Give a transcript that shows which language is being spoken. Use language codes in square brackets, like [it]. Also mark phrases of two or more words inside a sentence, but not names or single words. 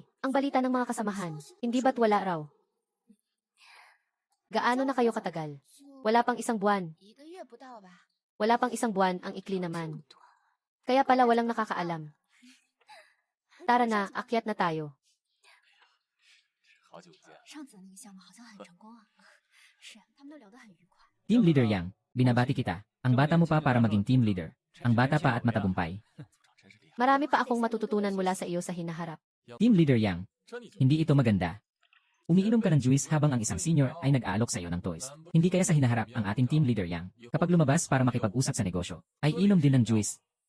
[tl] Ang balita ng mga kasamahan, hindi ba't wala raw? Gaano na kayo katagal? Wala pang isang buwan. Wala pang isang buwan ang ikli naman. Kaya pala walang nakakaalam. Tara na, akyat na tayo. [zh] 上次的那个项目好像很成功啊。是啊，他们都聊得很愉快。 [en] Team Leader [tl] Yang, binabati kita. Ang bata mo pa para maging team leader. Ang bata pa at matagumpay. Marami pa akong matututunan mula sa iyo sa hinaharap. [en] Team Leader [tl] Yang, hindi ito maganda. Umiinom ka ng juice habang ang isang senior ay nag-aalok sa iyo ng toys. Hindi kaya sa hinaharap ang ating [en] Team Leader [tl] Yang. Kapag lumabas para makipag-usap sa negosyo, ay inom din ng juice.